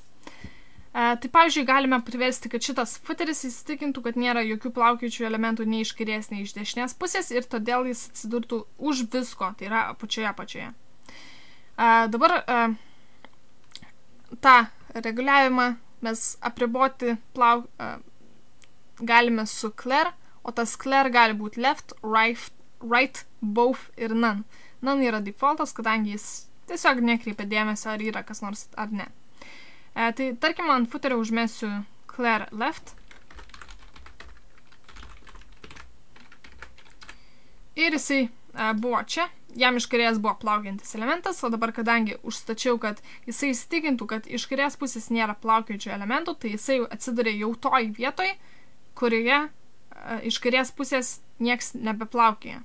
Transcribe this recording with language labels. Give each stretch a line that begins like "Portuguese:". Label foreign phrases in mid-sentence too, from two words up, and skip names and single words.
Lithuanian: Tai pavyzdžiui, galime priversti, kad šitas footeris įsitikintų, kad nėra jokių plaukiojančių elementų nei iš kairės, nei iš dešinės pusės ir todėl jis atsidurtų už visko, tai yra apačioje. Dabar tą reguliavimą mes apriboti galime su clear, o tas clear gali būti
English: left, right, both
Lithuanian: ir none. None yra defaultas, kadangi jis tiesiog nekreipia dėmesio, ar yra kas nors ar ne. Tai tarkim, ant footerio užmesiu
English: clear left.
Lithuanian: Ir jisai buvo čia. Jam iš kairės buvo plaukiantis elementas, o dabar, kadangi užstačiau, kad jisai įsitikintų, kad iš kairės pusės nėra plaukiojančių elementų, tai jisai atsiduria jau toj vietoj, kurioje iš kairės pusės nieks nebeplaukioja.